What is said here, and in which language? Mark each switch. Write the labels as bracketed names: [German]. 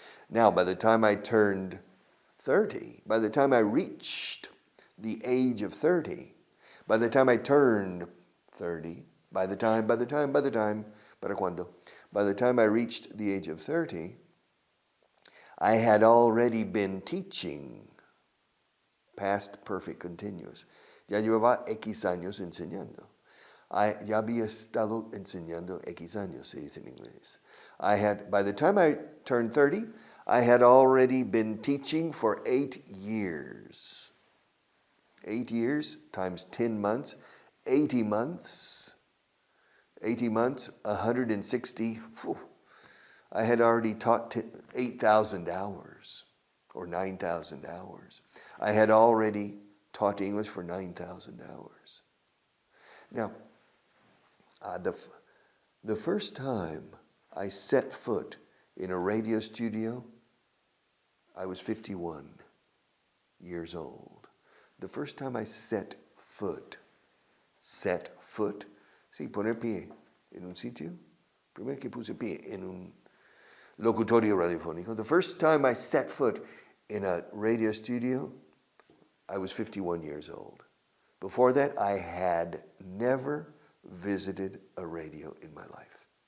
[English] Now, by the time I turned 30, by the time I reached the age of 30, by the time I turned 30, by the time, [Spanish] ¿para cuándo? [English] By the time I reached the age of 30, I had already been teaching past perfect continuous. [Spanish] Ya llevaba X años enseñando. Ya había estado enseñando X años, se dice en inglés. [English] By the time I turned 30, I had already been teaching for 8 years. 8 years times 10 months, 80 months. 80 months, 160. Whew. I had already taught 8,000 hours or 9,000 hours. I had already taught English for 9,000 hours. Now, the first time I set foot in a radio studio, I was 51 years old. The first time I set foot, [Spanish] sí, poner pie en un sitio. Primero que puse pie en un locutorio radiofónico. [English] The first time I set foot in a radio studio, I was 51 years old. Before that, I had never visited a radio in my life.